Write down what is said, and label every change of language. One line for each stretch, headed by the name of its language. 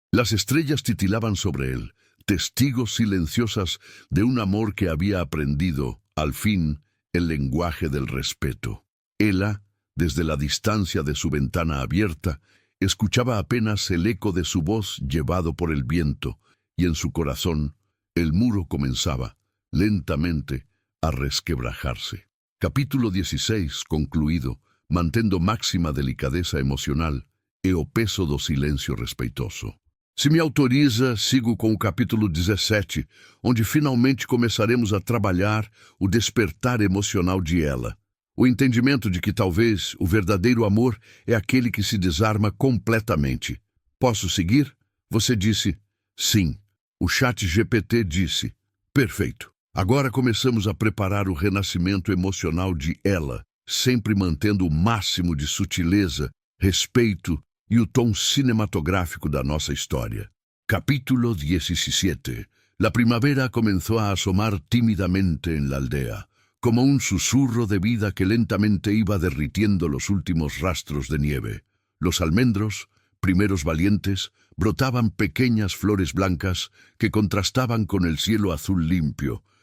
Spanish: Las estrellas titilaban sobre él, testigos silenciosas de un amor que había aprendido, al fin, el lenguaje del respeto. Ela, desde la distancia de su ventana abierta, escuchaba apenas el eco de su voz llevado por el viento, y en su corazón el muro comenzaba, lentamente, a resquebrajarse.
Portuguese: Capítulo 16, concluído, mantendo máxima delicadeza emocional e o peso do silêncio respeitoso. Se me autoriza, sigo com o capítulo 17, onde finalmente começaremos a trabalhar o despertar emocional de Ela. O entendimento de que talvez o verdadeiro amor é aquele que se desarma completamente. Posso seguir? Você disse, sim. O ChatGPT disse, perfeito. Agora começamos a preparar o renascimento emocional de Ela, sempre mantendo o máximo de sutileza, respeito e o tom cinematográfico da nossa história. Capítulo 17.
Spanish: La primavera comenzó a asomar tímidamente en la aldea, como un susurro de vida que lentamente iba derritiendo los últimos rastros de nieve. Los almendros, primeros valientes, brotaban pequeñas flores blancas que contrastaban con el cielo azul limpio.